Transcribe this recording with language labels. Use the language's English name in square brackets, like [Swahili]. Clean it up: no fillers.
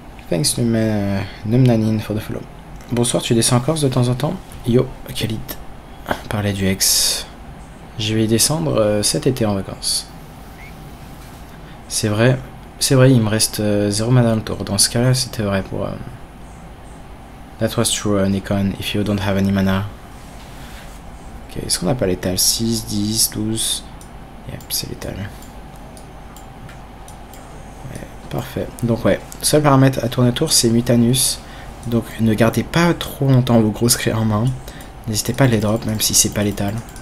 [English] Thanks Numnanin for the follow. [French] Bonsoir, tu descends en Corse de temps en temps? Yo, Khalid. Parlait du ex. Je vais y descendre cet été en vacances. C'est vrai, il me reste 0 mana dans le tour. Dans ce cas-là, c'était vrai pour... [English] That was true, Nikon, if you don't have any mana. [French] Ok, est-ce qu'on n'a pas létal? 6, 10, 12... Yep, c'est létal. Ouais, parfait. Donc ouais, seul paramètre à tourner tour, c'est Mutanus. Donc ne gardez pas trop longtemps vos grosses créas en main. N'hésitez pas à les drop, même si c'est pas létal.